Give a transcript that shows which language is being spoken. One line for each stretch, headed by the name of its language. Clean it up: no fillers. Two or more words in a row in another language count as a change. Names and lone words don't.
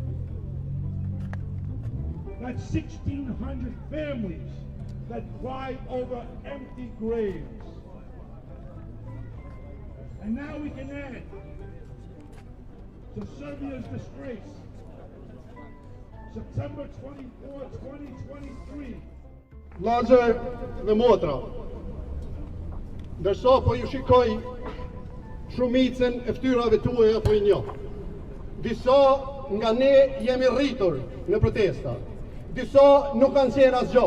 English: That's 1,600 families that cry over empty graves. And now we can add to Serbia's disgrace, September 24, 2023.
Albanian: Vllazër dhe motra, ndërsa po ju shikoj shumicën e ftyrave tuaja po I njoh. Disa nga ne jemi rritur në protesta, disa nuk kanë qenë asgjë.